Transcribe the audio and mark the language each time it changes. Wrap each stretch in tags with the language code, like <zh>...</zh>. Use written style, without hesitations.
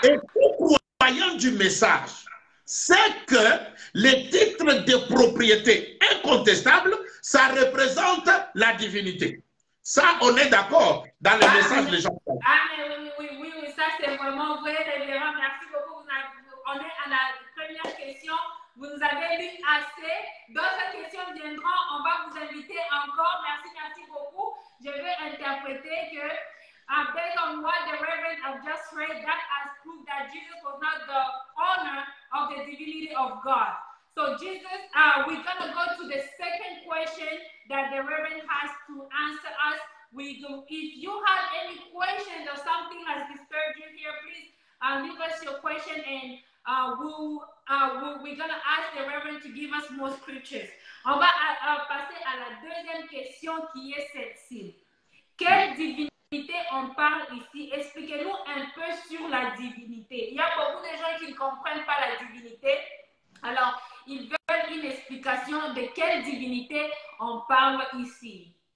<fr>Et tout croyant du message, c'est que le titre de propriété incontestable, ça représente la divinité. Ça, on est d'accord dans le message des gens. Amen, oui, ça c'est vraiment vrai, révérend. Merci beaucoup. On est à la première question. Vous nous avez lu assez. D'autres questions viendront. On va vous inviter encore. Merci beaucoup. Je vais interpréter que,</fr> <en>based on what the Reverend have just read, that has proved that Jesus was not the owner of the divinity of God. So Jesus, we're going to go to the second question that the Reverend has to answer us. If you have any questions or something has disturbed you here, please leave us your question and we're going to ask the Reverend to give us more scriptures.</en> <fr>On va passer à la deuxième question qui est celle-ci. Quelle divinité on parle ici? Expliquez-nous un peu sur la divinité. Il y a beaucoup de gens qui ne comprennent pas la divinité. Alors, ils veulent une explication de quelle divinité on parle ici.</fr>